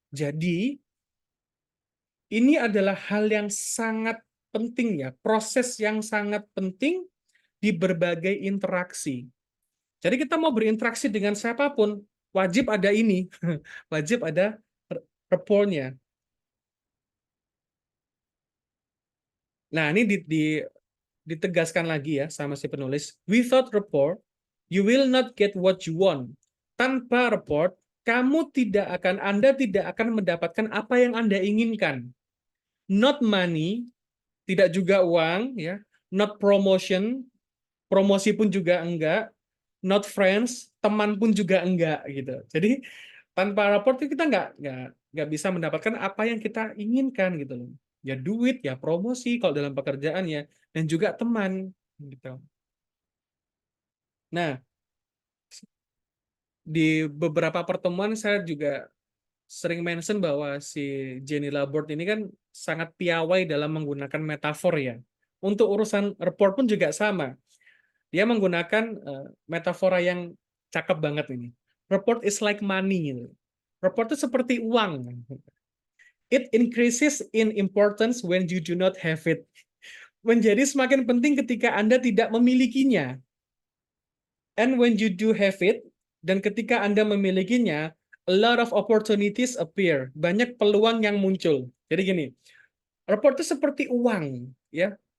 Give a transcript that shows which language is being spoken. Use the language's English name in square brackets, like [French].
[Indonesian] Jadi, ini adalah hal yang sangat penting ya, proses yang sangat penting di berbagai interaksi. Jadi kita mau berinteraksi dengan siapapun, wajib ada ini, wajib ada rapport-nya. Nah, ini ditegaskan lagi ya sama si penulis. [English] Without rapport, you will not get what you want. [Indonesian] Tanpa rapport, Anda tidak akan mendapatkan apa yang Anda inginkan. [English] Not money, [Indonesian] tidak juga uang, ya. [English] Not promotion, [Indonesian] promosi pun juga enggak. [English] Not friends, [Indonesian] teman pun juga enggak gitu. Jadi tanpa rapport itu kita nggak bisa mendapatkan apa yang kita inginkan gitu loh. Ya duit, ya promosi kalau dalam pekerjaan ya, dan juga teman gitu. Nah, di beberapa pertemuan saya juga sering mention bahwa si Jenny Laborde ini kan sangat piawai dalam menggunakan metafor ya. Untuk urusan report pun juga sama. Dia menggunakan metafora yang cakep banget ini. [English] Report is like money. [Indonesian] Gitu. Report itu seperti uang. [English] It increases in importance when you do not have it. [Indonesian] Menjadi semakin penting ketika Anda tidak memilikinya. [English] And when you do have it, [Indonesian] dan ketika Anda memilikinya, [English] a lot of opportunities appear. [Indonesian] Banyak peluang yang muncul. Jadi gini, report itu seperti uang, ya.